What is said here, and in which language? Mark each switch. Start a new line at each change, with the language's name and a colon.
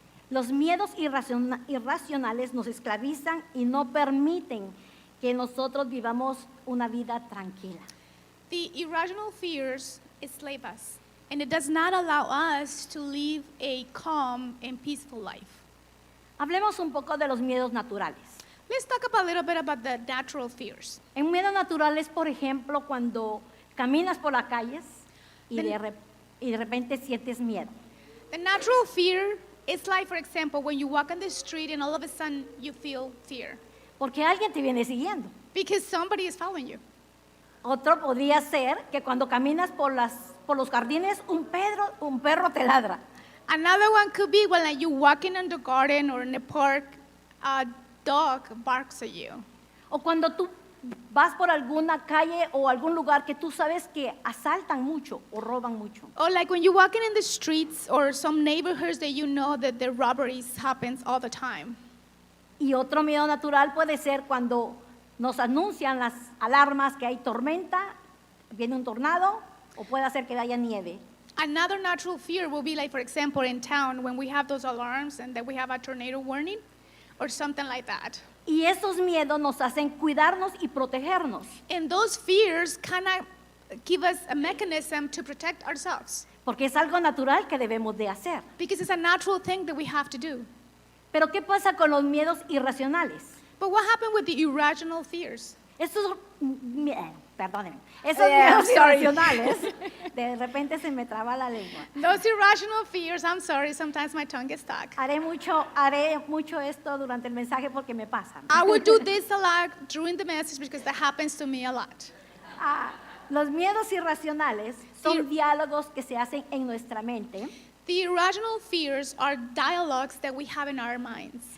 Spanish: Los miedos irracionales nos esclavizan y no permiten que nosotros vivamos una vida tranquila.
English: The irrational fears enslave us, and it does not allow us to live a calm and peaceful life.
Spanish: Hablemos un poco de los miedos naturales.
English: Let's talk about a little bit about the natural fears.
Spanish: En miedos naturales, por ejemplo, cuando caminas por las calles y de repente sientes miedo.
English: The natural fear is like, for example, when you walk on the street and all of a sudden you feel fear
Spanish: Porque alguien te viene siguiendo.
English: because somebody is following you.
Spanish: Otro podría ser que cuando caminas por los jardines, un perro te ladra.
English: Another one could be when like, you're walking in the garden or in the park, a dog barks at you.
Spanish: O cuando tú vas por alguna calle o algún lugar que tú sabes que asaltan mucho o roban mucho.
English: Or like when you're walking in the streets or some neighborhoods that you know that the robberies happens all the time.
Spanish: Y otro miedo natural puede ser cuando nos anuncian las alarmas que hay tormenta, viene un tornado o puede ser que haya nieve.
English: Another natural fear will be like, for example, in town when we have those alarms and that we have a tornado warning, or something like that.
Spanish: Y esos miedos nos hacen cuidarnos y protegernos,
English: And those fears kind of give us a mechanism to protect ourselves
Spanish: porque es algo natural que debemos de hacer.
English: because it's a natural thing that we have to do.
Spanish: Pero ¿qué pasa con los miedos irracionales?
English: But what happened with the irrational fears?
Spanish: Esos, perdónenme, esos
English: Yeah, I'm
Spanish: miedos
English: sorry.
Spanish: irracionales, de repente se me traba la lengua.
English: Those irrational fears, I'm sorry, sometimes my tongue gets stuck.
Spanish: Haré mucho esto durante el mensaje porque me pasa.
English: I would do this a lot during the message because that happens to me a lot.
Spanish: Los miedos irracionales son Sí. diálogos que se hacen en nuestra mente.
English: The irrational fears are dialogues that we have in our minds.